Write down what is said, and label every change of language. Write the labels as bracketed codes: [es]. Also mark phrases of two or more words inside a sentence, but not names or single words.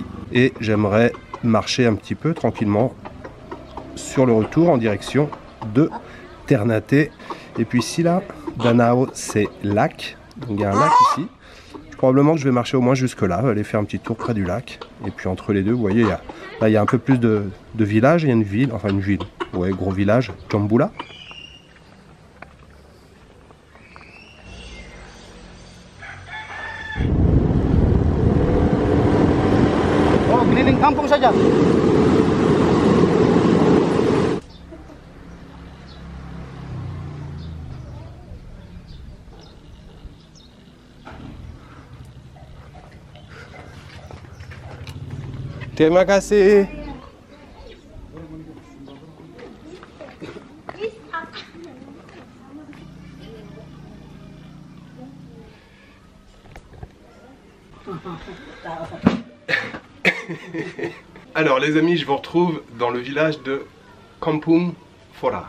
[fr] Et j'aimerais marcher un petit peu tranquillement sur le retour en direction de Ternate. Et puis ici là, Danao c'est lac. Donc il y a un lac ici. Probablement que je vais marcher au moins jusque là, aller faire un petit tour près du lac. Et puis entre les deux, vous voyez, là il y a un peu plus de villages. Il y a une ville, enfin une ville, ouais, gros village, Jambula. [id] Keliling kampung saja. Terima kasih. [fr] Alors les amis, je vous retrouve dans le village de Kampung Fora.